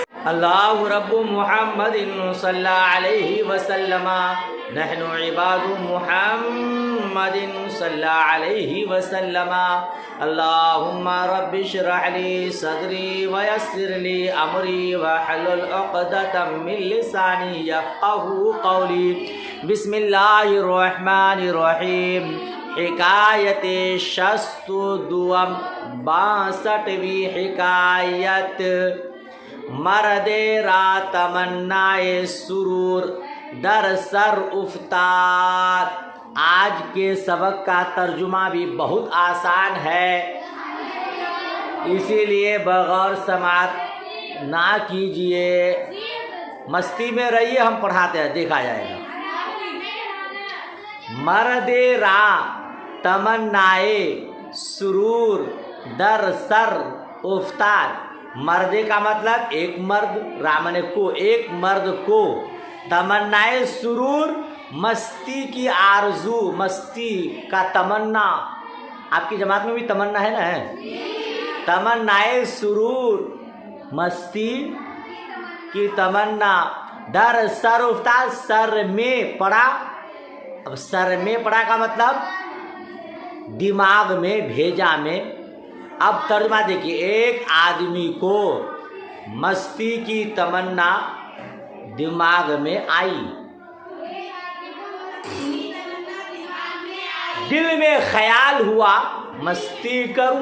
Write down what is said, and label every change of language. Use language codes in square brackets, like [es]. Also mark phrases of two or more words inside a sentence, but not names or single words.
[ar] اللہ رب محمد صلی علیہ وسلم نحن عباد محمد صلی علیہ وسلم اللہم رب اشرح لی صدری ویسر لی امری واحلل عقدۃ من لسانی یفقہوا قولی بسم اللہ الرحمن الرحیم [fa] حکایت شست دوم [ur] 62ویں حکایت [fa] مرد را تمنائے سرور در سر افتاد۔ [ur] آج کے سبق کا ترجمہ بھی بہت آسان ہے، اسی لیے بغور سماعت نہ کیجیے، مستی میں رہیے، ہم پڑھاتے ہیں، دیکھا جائے گا۔ [fa] مرد را تمنائے سرور در سر افتاد۔ [ur] مردے کا مطلب ایک مرد، رامن کو، ایک مرد کو، [fa] تمنائے سرور [ur] مستی کی آرزو، مستی کا تمنا۔ آپ کی جماعت میں بھی تمنا ہے نا؟ [fa] تمنائے سرور [ur] مستی کی تمنا [fa] در سر افتاد، [ur] سر میں پڑا۔ اب سر میں پڑا کا مطلب دماغ میں، بھیجا میں۔ اب ترجمہ دیکھیے، ایک آدمی کو مستی کی تمنا دماغ میں آئی، دل میں خیال ہوا مستی کروں۔